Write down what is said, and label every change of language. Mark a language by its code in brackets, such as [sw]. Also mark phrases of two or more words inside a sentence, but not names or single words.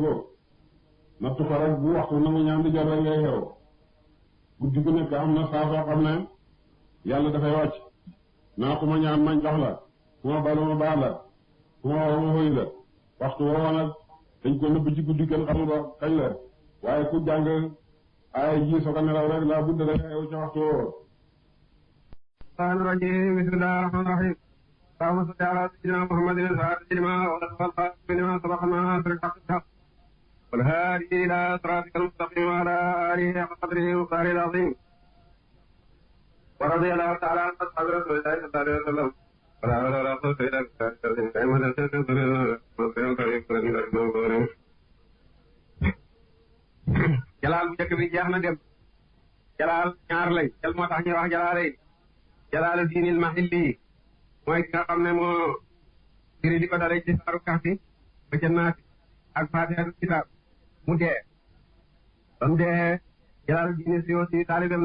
[wo] ko nattu ko rek bu waxtu nangu ñaan di jot rek ngay xew guddi gu nekk am na saa soo xam ne yàlla dafay wàcc naa ku ma ñaan mañ jox la ku ma balu ma baal la ku ma woo ma xëy la waxtu woo nag dañ ko nëbb ci guddi kenn xamul ba kañ la waaye ku jàng ay ji soo ko nelaw rek laa budd rek yow ca waxtu woo [ar] الرحمن الرحيم بسم الله الرحمن الرحيم اللهم صل على سيدنا محمد الفاتح لما أغلق والخاتم لما سبق الناصر الحق بالحق والهادي إلى صراطك المستقيم وعلى آله حق قدره ومقداره العظيم ورضي الله تعالى عن أصحاب رسول الله صلى الله عليه وسلم ولا حول ولا قوة إلا بالله [wo] jalaal bu njëkk bi jeex na dem jalaal ñaar lay jal moo tax ñuy wax jalaalay jalaalu diinil mahilli mooy ki nga xam ne moo firi di ko dalee ci saaru Kahfi ba ca Naasi ak Faatihatul kitaab mu dee ba mu dee jalaalu diini Suyuuti taalibam